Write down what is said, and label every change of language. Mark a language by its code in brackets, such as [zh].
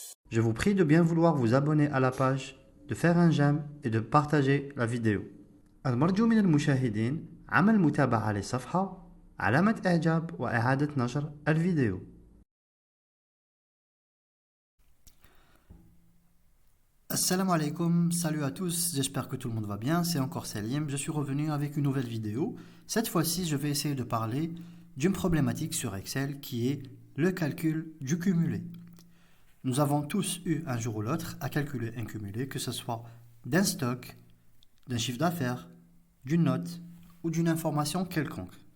[fr] Je vous prie de bien vouloir vous abonner à la page, de faire un j'aime et de partager la vidéo. [ar] المرجو من المشاهدين عمل متابعة للصفحة، علامة إعجاب وإعادة نشر الفيديو. [fr] Assalamu alaikum, salut à tous, j'espère que tout le monde va bien, c'est encore Selim, je suis revenu avec une nouvelle vidéo. Cette fois-ci, je vais essayer de parler d'une problématique sur Excel qui est le calcul du cumulé. Nous avons tous eu un jour ou l'autre à calculer un cumulé, que ce soit d'un stock, d'un chiffre d'affaires, d'une note ou d'une information quelconque.